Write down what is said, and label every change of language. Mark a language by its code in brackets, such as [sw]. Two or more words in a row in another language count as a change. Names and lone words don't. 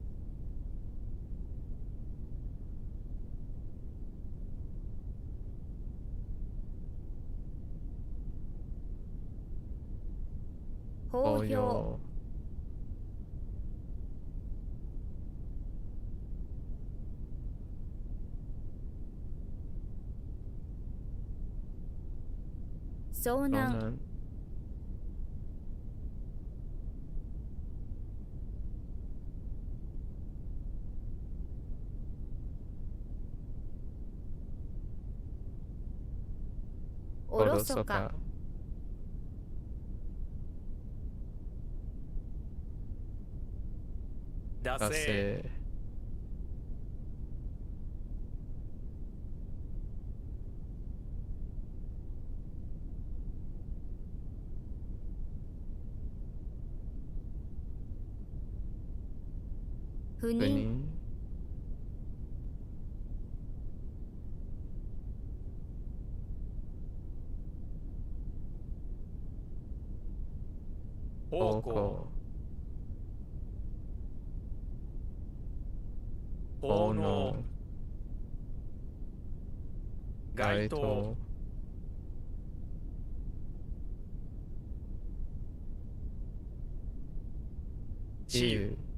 [ja] 法要、遭難、おろそか、惰性不妊、奉公奉納該当治癒